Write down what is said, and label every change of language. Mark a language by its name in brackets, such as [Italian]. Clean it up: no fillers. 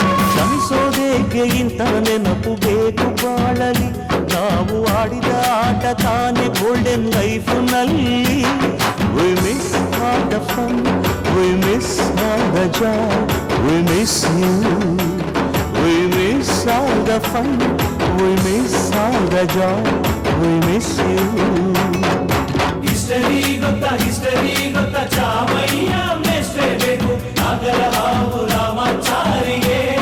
[Kannada] ಕ್ಷಮಿಸೋದೇಕೆ ಇಂಥ ನೆನಪು ಬೇಕು ಬಾಳಲಿ, ನಾವು ಆಡಿದ ಆಟ ತಾನೇ golden ಲೈಫ್ನಲ್ಲಿ. [English] We miss all the fun, we miss all the joy, we miss you. We miss all the fun, we miss all the joy, we miss you. [Kannada] History ಗೊತ್ತಾ ಚಾಮಯ್ಯ ಮೇಷ್ಟ್ರೆ ಬೇಕು ನಾಗರ ಹಾವು ರಾಮಾಚಾರಿಗೆ.